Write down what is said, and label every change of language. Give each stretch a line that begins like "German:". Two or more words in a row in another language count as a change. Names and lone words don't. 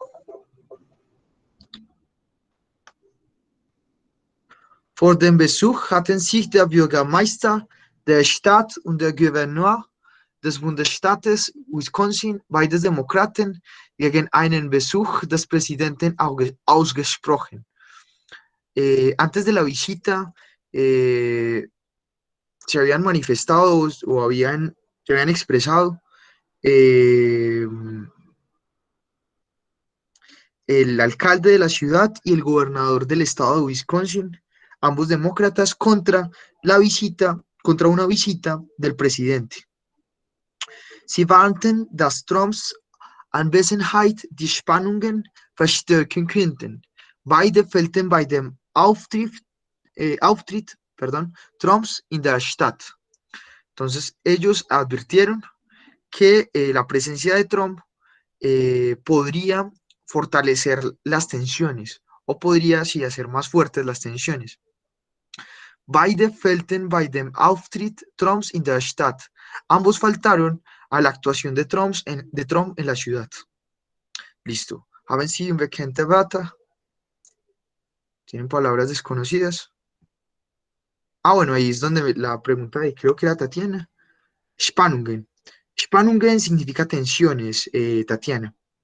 German: Vor dem Besuch hatten sich der Bürgermeister der Stadt und der Gouverneur des Bundesstaates Wisconsin, beide Demokraten, gegen einen Besuch des Präsidenten ausgesprochen.
Spanish: Antes de la visita, se habían manifestado o se habían expresado eh, el alcalde de la ciudad y el gobernador del estado de Wisconsin, ambos demócratas, contra una visita del presidente.
German: Sie warnten, dass Trumps Anwesenheit die Spannungen verstärken könnten. Beide fehlten bei dem Auftritt Trumps in der Stadt.
Spanish: Entonces, ellos advirtieron que la presencia de Trump podría fortalecer las tensiones o podría sí hacer más fuertes las tensiones.
German: Beide fehlten bei dem Auftritt Trumps in der Stadt.
Spanish: Ambos faltaron a la actuación de Trump en la ciudad. Listo.
German: Haben Sie unbekannte Wörter?
Spanish: ¿Tienen palabras desconocidas? Ah, bueno, ahí es donde la pregunta de, creo que era Tatiana.
German: Spannungen. Spannungen
Spanish: significa tensiones, Tatiana.